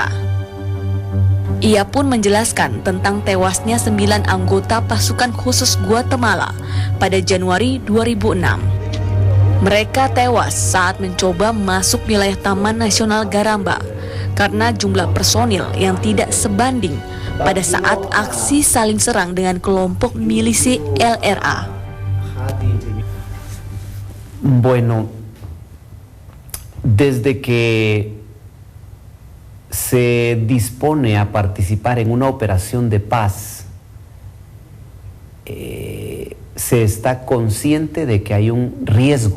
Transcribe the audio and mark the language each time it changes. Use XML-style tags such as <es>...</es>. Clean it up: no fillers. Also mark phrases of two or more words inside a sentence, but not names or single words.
<id>Ia pun menjelaskan tentang tewasnya 9 anggota Pasukan Khusus Guatemala pada Januari 2006. Mereka tewas saat mencoba masuk wilayah Taman Nasional Garamba karena jumlah personil yang tidak sebanding pada saat aksi saling serang dengan kelompok milisi LRA.</id> <es>Bueno, desde que se dispone a participar en una operación de paz, se está consciente de que hay un riesgo.</es>